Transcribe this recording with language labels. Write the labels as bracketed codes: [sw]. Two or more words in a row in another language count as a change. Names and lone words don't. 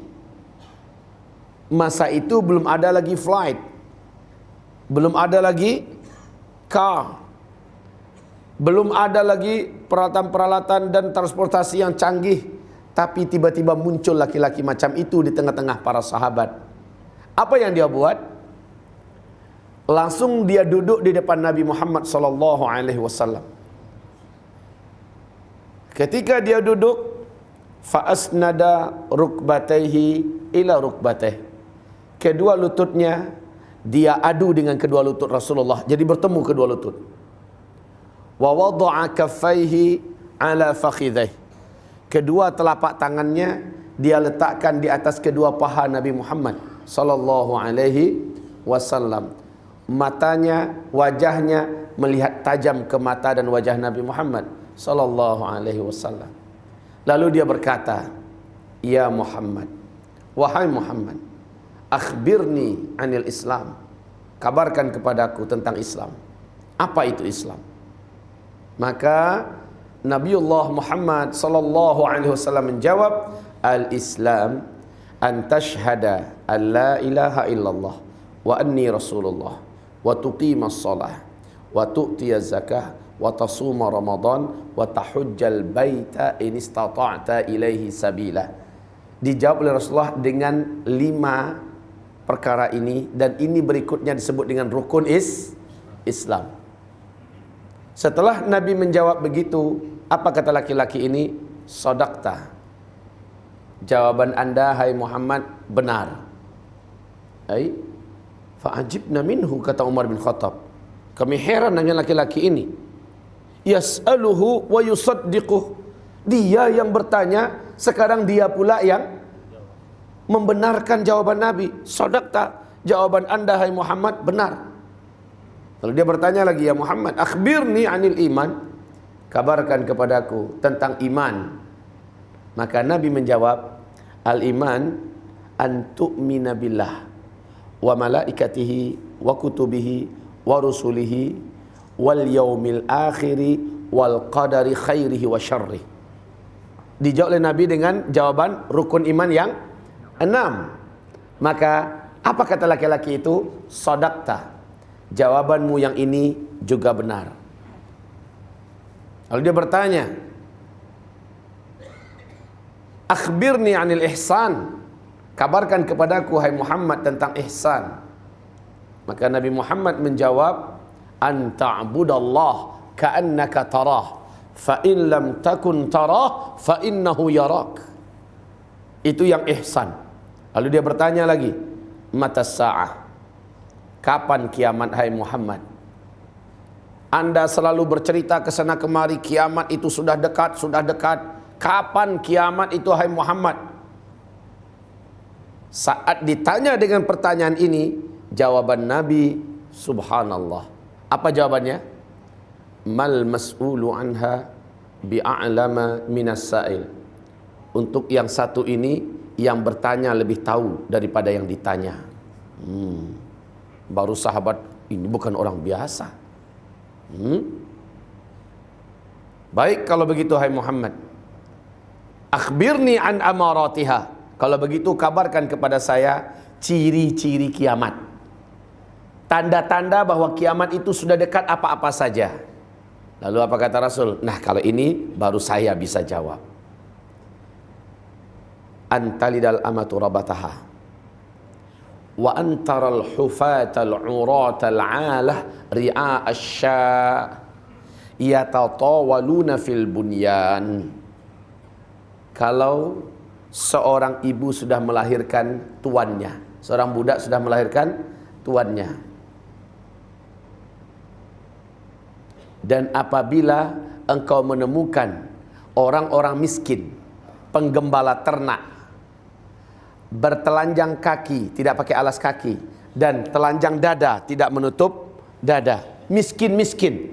[id] Masa itu belum ada lagi flight, belum ada lagi car, belum ada lagi peralatan-peralatan dan transportasi yang canggih. Tapi tiba-tiba muncul laki-laki macam itu di tengah-tengah para sahabat. Apa yang dia buat? Langsung dia duduk di depan Nabi Muhammad SAW. Ketika dia duduk, [ar] فأسند ركبتيه إلى ركبتيه, [id] kedua lututnya dia adu dengan kedua lutut Rasulullah, jadi bertemu kedua lutut. [ar] ووضع كفيه على فخذيه, [id] kedua telapak tangannya dia letakkan di atas kedua paha Nabi Muhammad [ar] صلى الله عليه وسلم. [id] Matanya, wajahnya melihat tajam ke mata dan wajah Nabi Muhammad [ar] صلى الله عليه وسلم. [id] Lalu dia berkata, "Ya Muhammad, wahai Muhammad, [ar] أخبرني عن الإسلام, [id] kabarkan kepadaku tentang Islam. Apa itu Islam?" Maka Nabiullah Muhammad sallallahu alaihi wasallam menjawab, [ar] "الإسلام أن تشهد أن لا إله إلا الله وأني رسول الله وتقيم الصلاة وتؤتي الزكاة وتصوم رمضان وتحج البيت إن استطعت إليه سبيلا." [id] Dijawab oleh Rasulullah dengan 5 perkara ini, dan ini berikutnya disebut dengan rukun Islam. Setelah Nabi menjawab begitu, apa kata laki-laki ini? Shadaqta, jawaban anda hai Muhammad benar. [ar] أي فعجبنا منه, [id] kata Umar bin Khattab, kami heran dengan laki-laki ini. [ar] يسأله ويصدقه, [id] dia yang bertanya, sekarang dia pula yang membenarkan jawaban Nabi. Shadaqta, jawaban anda hai Muhammad benar. Lalu dia bertanya lagi, "Ya Muhammad, [ar] أخبرني عن الإيمان, [id] kabarkan kepadaku tentang iman." Maka Nabi menjawab, [ar] "الإيمان أن تؤمن بالله وملائكته وكتبه ورسله واليوم الآخر والقدر خيره وشره." [id] Dijawab oleh Nabi dengan jawaban rukun iman yang 6. Maka apa kata laki-laki itu? Shadaqta, jawabanmu yang ini juga benar. Lalu dia bertanya, [ar] أخبرني عن الإحسان, [id] kabarkan kepadaku hai Muhammad tentang ihsan. Maka Nabi Muhammad menjawab, [ar] أن تعبد الله كأنك تراه فإن لم تكن تراه فإنه يراك. [id] Itu yang ihsan. Lalu dia bertanya lagi, [ar] متى الساعة, [id] kapan kiamat hai Muhammad? Anda selalu bercerita ke sana kemari, kiamat itu sudah dekat, sudah dekat. Kapan kiamat itu hai Muhammad? Saat ditanya dengan pertanyaan ini, jawaban Nabi, subhanallah. Apa jawabannya? [ar] ما المسؤول عنها بأعلم من السائل. [id] Untuk yang satu ini, yang bertanya lebih tahu daripada yang ditanya. Baru sahabat ini bukan orang biasa. Baik kalau begitu hai Muhammad, [ar] أخبرني عن أماراتها. [id] Kalau begitu kabarkan kepada saya ciri-ciri kiamat, tanda-tanda bahwa kiamat itu sudah dekat apa-apa saja. Lalu apa kata Rasul? Nah kalau ini baru saya bisa jawab. [ar] أن تلد الأمة ربتها وأن ترى الحفاة العراة العالة رعاء الشاء يتطاولون في البنيان. [id] Kalau seorang ibu sudah melahirkan tuannya, seorang budak sudah melahirkan tuannya, dan apabila engkau menemukan orang-orang miskin, penggembala ternak, bertelanjang kaki, tidak pakai alas kaki, dan telanjang dada, tidak menutup dada, miskin-miskin.